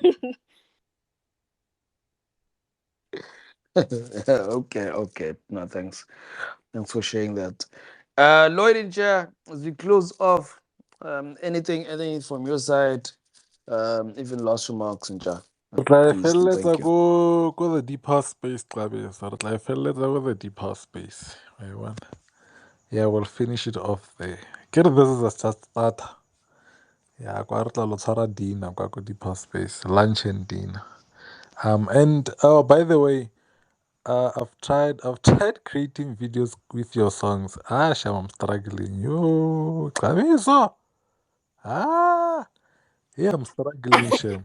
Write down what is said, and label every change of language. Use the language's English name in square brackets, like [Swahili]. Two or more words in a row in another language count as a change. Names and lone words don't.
[English] Okay, okay. No, thanks. Thanks for sharing that. Lloyd and Chair, as we close off, anything from your side, even last remarks and Chair. [Tswana] Re tla e [English] Please and [Tswana] feleletsa [English] thank you. ko the deeper space, Xabiso. [Tswana] Re tla e feleletsa ko [English] the deeper space. [Tswana] Wa e bona? [English] Yeah, we'll finish it off there. [Tswana] Ke re [English] this is a just starter. Yeah, [Tswana] kwa re tla lo tshwara dinner kwa ko deeper space, [English] lunch and dinner. And oh, by the way, I've tried creating videos with your songs. Ah, Sham, I'm struggling. Yo, Xabiso. Ah, yeah, I'm struggling, Sham.